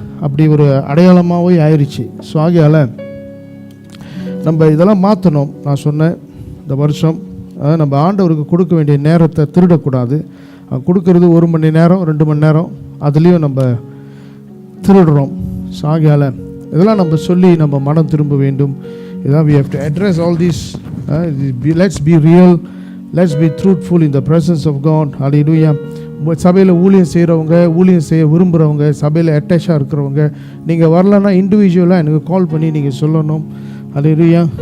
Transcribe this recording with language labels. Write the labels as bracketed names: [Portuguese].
[Tamil] அப்படி ஒரு அடையாளமாகவே ஆயிடுச்சு. ஸோ ஆகையால் நம்ம இதெல்லாம் மாற்றணும். நான் சொன்னேன், இந்த வருஷம் நம்ம ஆண்டவருக்கு கொடுக்க வேண்டிய நேரத்தை திருடக்கூடாது. கொடுக்கறது 1 மணி நேரம் 2 மணி நேரம், அதுலேயும் நம்ம திருடுறோம். ஸோ ஆகையால் இதெல்லாம் நம்ம சொல்லி நம்ம மனம் திரும்ப வேண்டும். [English] இதெல்லாம் we have to address all these. Let's be real, let's be truthful in the presence of God. Hallelujah. [Tamil] சபையில் ஊழியம் செய்கிறவங்க, ஊழியம் செய்ய விரும்புகிறவங்க, சபையில் அட்டாச்சாக இருக்கிறவங்க, நீங்கள் வரலன்னா இண்டிவிஜுவலாக எனக்கு கால் பண்ணி நீங்கள் சொல்லணும். ஹல்லேலூயா.